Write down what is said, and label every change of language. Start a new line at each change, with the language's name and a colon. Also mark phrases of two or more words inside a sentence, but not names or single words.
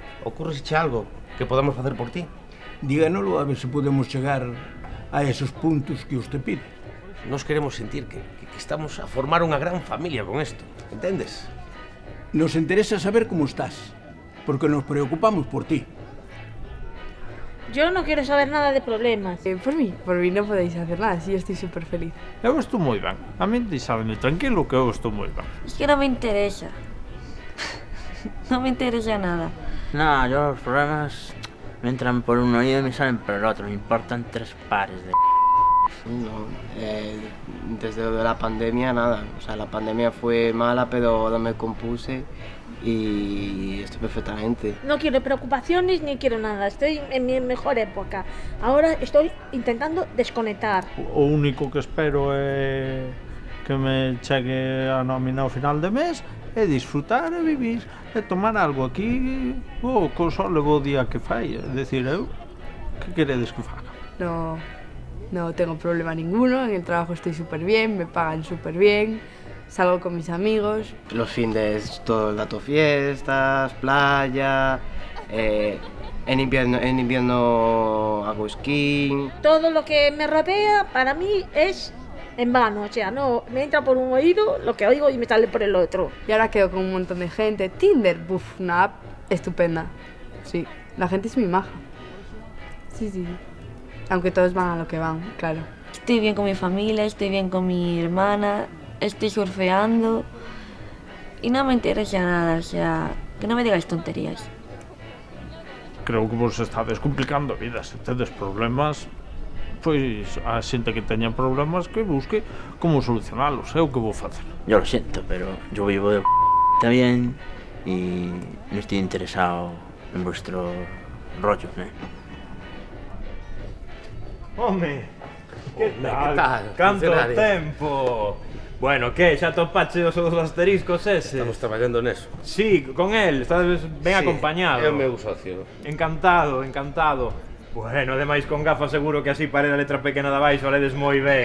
Galician: Ocurreseche algo que podamos facer por ti? Díganolo a ver se podemos chegar a esos puntos que usted pide. Nos queremos sentir que estamos a formar unha gran familia con isto, entendes?
Spanish: Nos interesa saber como estás, porque nos preocupamos por ti. Yo no quiero saber nada de problemas. Por mí no podéis hacer nada, sí, estoy súper feliz.
Galician: Eu estou moi ben. A min deixadme tranquilo que eu estou moi ben.
Spanish: Es que no me interesa. No me interesa nada. No, yo los problemas me entran por un oído y me salen por el otro. Me importan 3 pares de... No, desde la pandemia nada. O sea, la pandemia fue mala, pero no me compuse y estoy perfectamente. No quiero preocupaciones ni quiero nada. Estoy en mi mejor época. Ahora estoy intentando desconectar.
Galician: O único que espero é que me chegue a nómina ao final de mes e disfrutar e vivir e tomar algo aquí o só levo o día que fai. É dicir, eu, que queredes que faga?
Spanish: No tengo problema ninguno, en el trabajo estoy súper bien, me pagan súper bien, salgo con mis amigos. Los fines todo el dato fiestas, playa, en invierno hago esquí. Todo lo que me rodea para mí es en vano, o sea, no me entra por un oído lo que oigo y me sale por el otro. Y ahora quedo con un montón de gente. Tinder, una app estupenda. Sí, la gente es muy maja. Sí. Aunque todos van a lo que van, claro. Estoy bien con mi familia, estoy bien con mi hermana, estoy surfeando y no me interesa nada, o sea, que no me digáis tonterías.
Galician: Creo que vos estades complicando a vida, se tedes problemas, pois a xente que teña problemas que busque como solucionalos, é o que vou facer.
Spanish: Yo lo siento, pero yo vivo de también y no estoy interesado en vuestro rollo, ¿eh?
Galician: Home, que tal? Canto Canto tempo? Bueno, que, xa topache os asteriscos ese? Estamos traballando neso.
Spanish: Sí, con él,
Galician: estás ben acompañado. É o meu socio. Encantado, encantado. Bueno, ademais con gafas seguro que así pare a letra pequena de abaixo a ledes moi ben,